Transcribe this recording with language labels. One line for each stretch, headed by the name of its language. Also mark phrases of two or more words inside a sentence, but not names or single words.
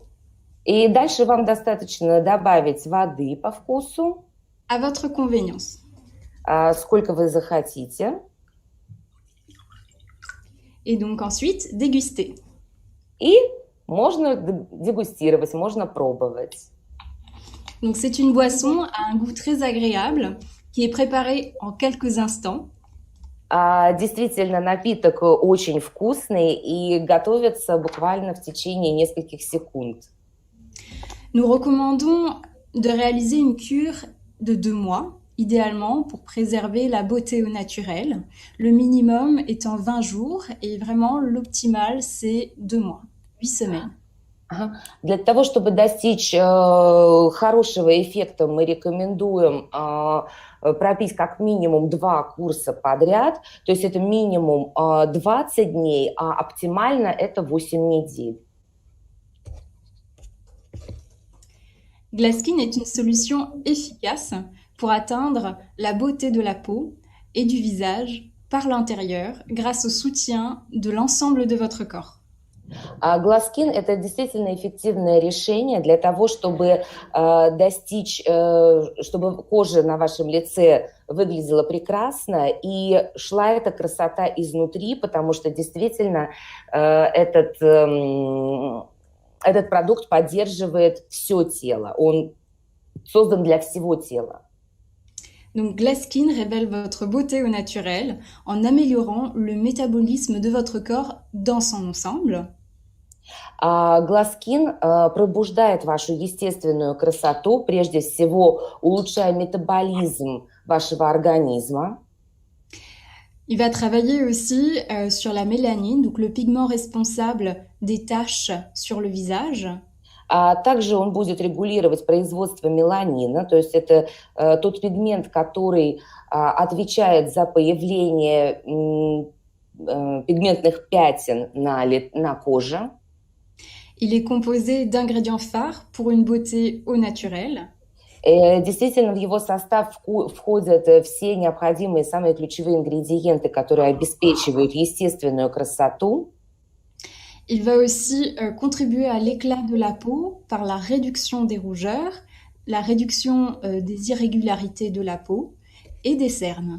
Russian: И дальше вам достаточно добавить воды по вкусу.
French: À votre convenience.
Russian: Сколько вы захотите.
French: Et donc ensuite, déguster.
Russian: И можно дегустировать, можно пробовать.
French: Donc c'est une boisson à un goût très agréable qui est préparée en quelques instants.
Russian: Действительно, напиток очень вкусный и готовится буквально в течение нескольких секунд.
French: Nous recommandons de réaliser une cure de 2 mois, idéalement pour préserver la beauté au naturel. Le minimum étant 20 jours et vraiment l'optimal c'est 2 mois, 8 semaines.
Russian: Для того, чтобы достичь хорошего эффекта, мы рекомендуем пропить как минимум 2 курса подряд, то есть это минимум 20 дней, а оптимально это 8 недель.
French: Glaskin est une solution efficace pour atteindre la beauté de la peau et du visage par l'intérieur grâce au soutien de l'ensemble de votre corps.
Russian: Glaskin – это действительно эффективное решение для того, чтобы достичь, чтобы кожа на вашем лице выглядела прекрасно и шла эта красота изнутри, потому что действительно этот продукт поддерживает все тело, он создан для всего тела.
French: Donc Glaskin révèle votre beauté au naturel en améliorant le métabolisme de votre corps dans son ensemble.
Russian: Glaskin пробуждает вашу естественную красоту, прежде всего улучшая метаболизм вашего организма.
French: Il va travailler aussi sur la mélanine, donc le pigment responsable des taches sur le visage.
Russian: Также он будет регулировать производство меланина, то есть это тот пигмент, который отвечает за появление пигментных пятен на коже.
French: Il est composé d'ingrédients phares pour une beauté au naturel.
Russian: Действительно, в его состав входят все необходимые, самые ключевые ингредиенты, которые обеспечивают естественную красоту.
French: Il va aussi contribuer à l'éclat de la peau par la réduction des rougeurs, la réduction des irrégularités de la peau et des cernes.